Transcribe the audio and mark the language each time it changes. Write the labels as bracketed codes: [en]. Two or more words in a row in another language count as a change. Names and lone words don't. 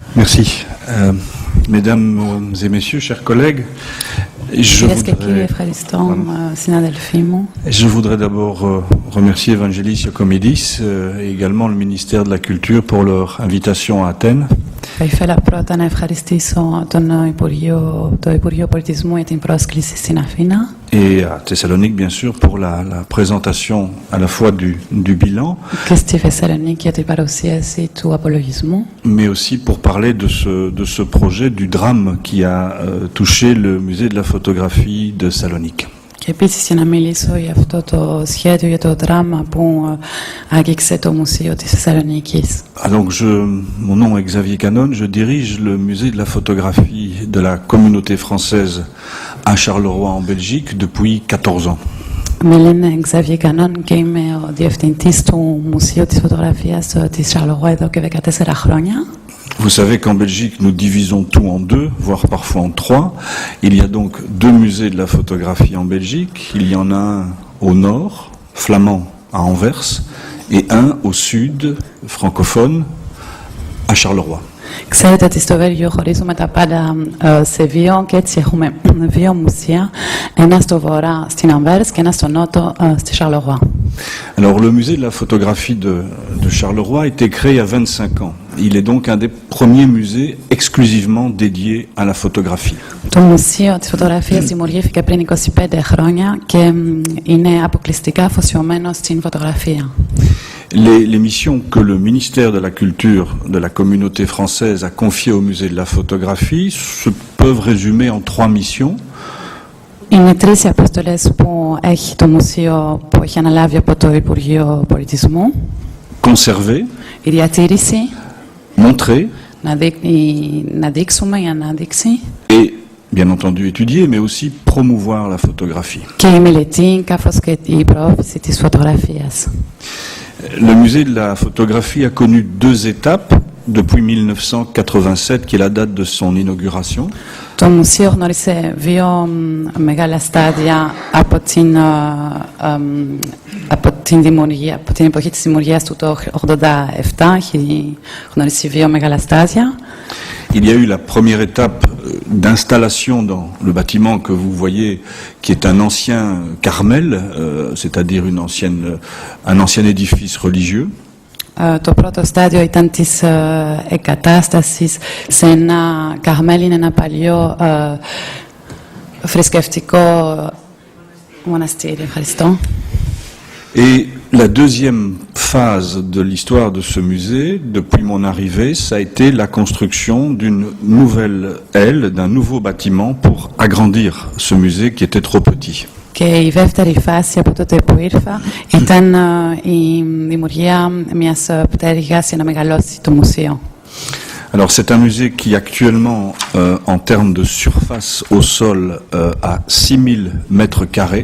[fr] Merci. Mesdames et messieurs, chers collègues, je voudrais d'abord remercier Evangelis Iocomédis et également le ministère de la Culture pour leur invitation à Athènes. [el] Θα ήθελα πρώτα να ευχαριστήσω το Υπουργείο Πολιτισμού για την πρόσκληση στην Αθήνα. [fr] Et à Thessalonique, bien sûr, pour la présentation à la fois du bilan, [el] Και στη Θεσσαλονίκη για την παρουσίαση του απολογισμού. [fr] Mais aussi pour parler de ce projet du drame qui a touché le musée de la photographie de Salonique. [el] Και επίσης για να μιλήσω για αυτό το σχέδιο, για το δράμα που άγγιξε το Μουσείο της Θεσσαλονίκης. [fr] Donc mon nom est Xavier Canon, je dirige le musée de la photographie de la communauté française à Charleroi en Belgique depuis 14 ans. [el] Με λένε Xavier Canon και είμαι ο διευθυντής του Μουσείου της Φωτογραφίας της Charleroi εδώ και 14 χρόνια. [fr] Vous savez qu'en Belgique, nous divisons tout en deux, voire parfois en trois. Il y a donc deux musées de la photographie en Belgique. Il y en a un au nord, flamand, à Anvers, et un au sud, francophone, à Charleroi. [el] Ξέρετε ότι στο Βέλγιο χωρίζουμε τα πάντα σε δύο και έτσι έχουμε δύο μουσεία, ένα στο βορρά στην Ανβέρς και ένα στο νότο στη Charleroi. [fr] Alors le musée de la photographie de Charleroi a été créé il y a 25 ans. Il est donc un des premiers musées exclusivement dédiés à la photographie. [el] Το Μουσείο της Φωτογραφίας δημιουργήθηκε πριν 25 χρόνια και είναι αποκλειστικά αφοσιωμένο στην φωτογραφία. [fr] Les missions que le ministère de la Culture de la communauté française a confiées au musée de la photographie se peuvent résumer en trois missions. [el] Είναι τρεις οι αποστολές που έχει το Μουσείο που έχει αναλάβει από το Υπουργείο Πολιτισμού. [fr] Conserver, [el] η διατήρηση, [fr] montrer, [el] να δείξουμε η ανάδειξη [fr] et bien entendu étudier, mais aussi promouvoir la photographie. [el] Και η μελέτη καθώς και η προώθηση της φωτογραφίας. [fr] Le musée de la photographie a connu deux étapes depuis 1987, qui est la date de son inauguration. [el] Το Μουσείο γνώρισε δύο μεγάλα στάδια από την εποχή της δημιουργίας του το 1987. Έχει γνωρίσει δύο μεγάλα στάδια. [fr] Il y a eu la première étape d'installation dans le bâtiment que vous voyez, qui est un ancien Carmel, c'est-à-dire un ancien édifice religieux. [el] Το πρώτο στάδιο ήταν της εγκατάστασης σε ένα Καρμέλ, είναι ένα παλιό θρησκευτικό μοναστήρι. Ευχαριστώ. [fr] Et la deuxième phase de l'histoire de ce musée, depuis mon arrivée, ça a été la construction d'une nouvelle aile, d'un nouveau bâtiment pour agrandir ce musée qui était trop petit. [el] Και η δεύτερη φάση από τότε που ήρθα ήταν η δημιουργία μιας πτέρυγας για να μεγαλώσει το μουσείο. [fr] Alors c'est un musée qui actuellement, en termes de surface au sol, a 6000 mètres carrés.